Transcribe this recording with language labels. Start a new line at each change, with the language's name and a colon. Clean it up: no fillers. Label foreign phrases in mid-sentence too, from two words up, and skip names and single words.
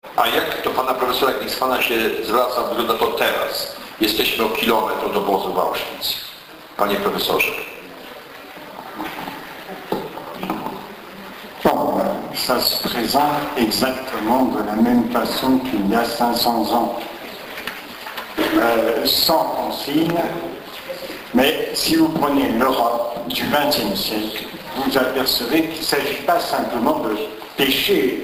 Polish: A jak do pana profesora Glicksmana się zwraca, wygląda to teraz? Jesteśmy o kilometr od obozu w Auschwitz. Panie profesorze.
French: Bon, ça se présente exactement de la même façon qu'il y a 500 ans, sans consigne, mais si vous prenez l'Europe du XXe siècle, vous apercevez qu'il ne s'agit pas simplement de péché.